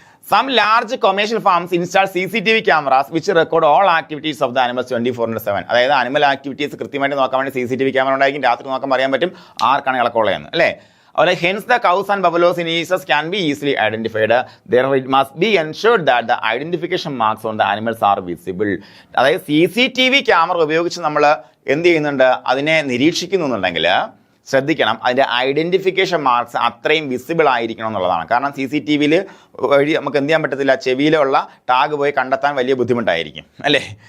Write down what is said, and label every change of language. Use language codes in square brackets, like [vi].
[en] Some large commercial farms install CCTV cameras which record all activities of the animals 24/7. [ml] അതായത് animal activities കൃത്യമായിട്ട് നോക്കാൻ വേണ്ടി CCTV camera ഉണ്ടായിരിക്കും. രാത്രി നോക്കാൻ പറയാൻ പറ്റും ആർക്കാണ് ഇളക്കമുള്ളതെന്ന്. അല്ലേ? [en] അതുപോലെ hence the cows and buffaloes in Easters can be easily identified. There it must be ensured that the identification marks on the animals are visible. [ml] അതായത് CCTV ക്യാമറ ഉപയോഗിച്ച് നമ്മൾ എന്ത് ചെയ്യുന്നുണ്ട്, അതിനെ നിരീക്ഷിക്കുന്നുണ്ടെങ്കിൽ ശ്രദ്ധിക്കണം, അതിൻ്റെ ഐഡൻറ്റിഫിക്കേഷൻ മാർക്സ് അത്രയും വിസിബിൾ ആയിരിക്കണം എന്നുള്ളതാണ്. കാരണം CCTVയിൽ വഴി നമുക്ക് എന്ത് ചെയ്യാൻ പറ്റത്തില്ല, ചെവിയിലുള്ള ടാഗ് പോയി കണ്ടെത്താൻ വലിയ ബുദ്ധിമുട്ടായിരിക്കും. അല്ലേ?